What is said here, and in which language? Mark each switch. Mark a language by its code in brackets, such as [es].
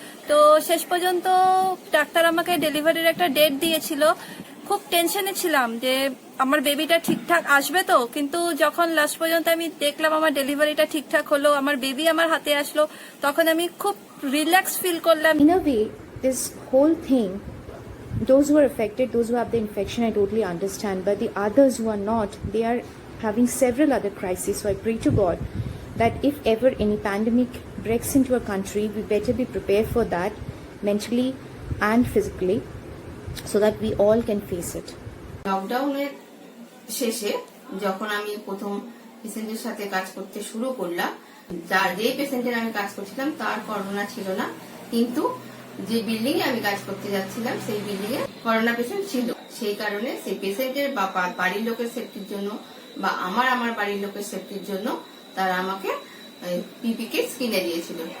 [bn] তো শেষ পর্যন্ত ডাক্তার আমাকে ডেলিভারির একটা ডেট দিয়েছিল। খুব টেনশনে ছিলাম যে আমার বেবিটা ঠিকঠাক আসবে তো, কিন্তু যখন লাস্ট পর্যন্ত আমি দেখলাম আমার ডেলিভারিটা ঠিকঠাক হলো, আমার বেবি আমার হাতে আসলো, তখন আমি খুব রিল্যাক্স ফিল করলাম। [en] In a way, this whole thing, those who are affected, those who have the infection, I totally understand, but the others who are not, they are having several other crises. So I pray to God that if ever any pandemic breaks into a country, we better be prepared for that mentally and physically, so that we all can face it. [bn] লকডাউনের শেষে যখন আমি প্রথম পেশেন্টের সাথে কাজ করতে শুরু করলাম, যে পেশেন্টের আমি কাজ করছিলাম তার করোনা ছিল না, কিন্তু যে বিল্ডিং এ আমি কাজ করতে যাচ্ছিলাম সেই বিল্ডিং এ করোনা পেশেন্ট ছিল। সেই কারণে সেই পেশেন্টের বা বাড়ির লোকের সেফটির জন্য বা আমার বাড়ির লোকের সেফটির জন্য তারা আমাকে পিপি কিটস কিনে দিয়েছিল।